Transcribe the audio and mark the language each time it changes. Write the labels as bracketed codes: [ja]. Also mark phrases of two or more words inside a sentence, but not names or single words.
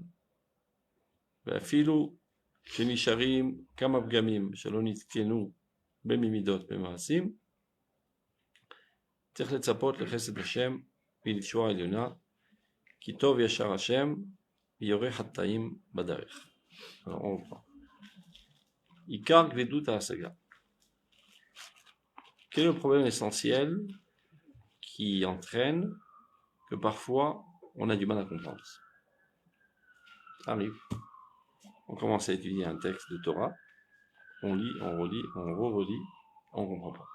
[he] ואפילו שנשארים כמה פגמים שלא נתקנו בממידות במעשים, צריך לצפות לחסד השם ולישועה העליונה, כי טוב ישר השם ויורה חטאים בדרך. עיקר כבדות ההשגה. [fr] Quel est le problème essentiel qui entraîne que parfois on a du mal à comprendre? Ça arrive. On commence à étudier un texte de Torah, on lit, on relit, on re-relit, on ne comprend pas.